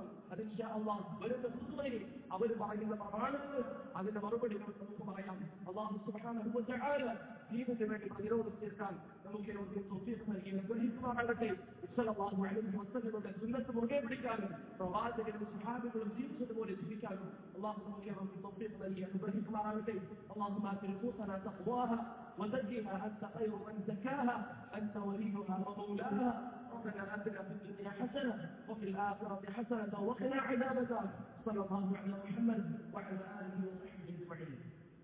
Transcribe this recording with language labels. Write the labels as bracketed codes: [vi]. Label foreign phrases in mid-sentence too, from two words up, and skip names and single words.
[ml] അത് [ar] إن شاء الله [ml] വരുന്ന ഖുതുബയിൽ അവർ പറയുന്ന പ്രമാണങ്ങൾ അതിന്റെ മറുപടികൾ നമുക്ക് പറയാം. [ar] الله سبحانه وتعالى [ml] ദീനിന് വേണ്ടി പ്രതിരോധം തീർക്കാൻ നമുക്ക് ഏവർക്കും തൗഫീഖ് നൽകി അനുഗ്രഹിക്കുമാറാകട്ടെ. [ar] صلى الله عليه وسلم [ml] സുന്നത്ത് മുറുകെ പിടിക്കാനും പ്രവാചകരും സ്വഹാബികളും ജീവിച്ചതുപോലെ ജീവിക്കാനും അല്ലാഹു നമുക്ക് ഏവർക്കും തൗഫീഖ് നൽകി അനുഗ്രഹിക്കുമാറാകട്ടെ. [ar] اللهم آت نفوسنا تقواها وزكها أنت خير من زكاها أنت وليها ومولاها. ربنا آتنا في الدنيا حسنة وفي الآخرة حسنة وقنا عذاب النار. صلى الله على محمد وعلى آله وصحبه أجمعين.